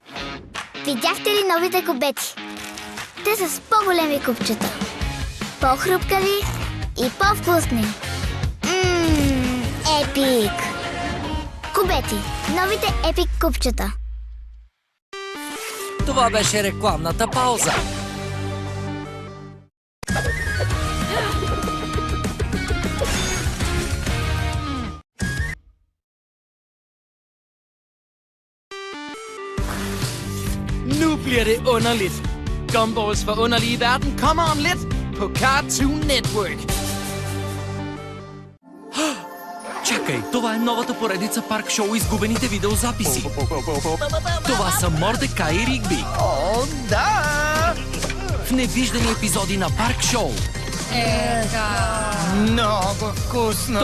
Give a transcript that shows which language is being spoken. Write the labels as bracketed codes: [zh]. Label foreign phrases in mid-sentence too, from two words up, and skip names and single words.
[bg] Видяхте ли новите кубети? Те са с по-големи купчета. По-хрупкави и по-вкусни. Епик! Кубети. Новите епик купчета. Това беше рекламната пауза. [da] Nu bliver det underligt. Gumball's forunderlige verden kommer om lidt på Cartoon Network. [bg] Чакай, това е новата поредица парк шоу изгубените видеозаписи. Това са Мордекай и Ригби. О, да! В невиждани епизоди на парк шоу. Много вкусно!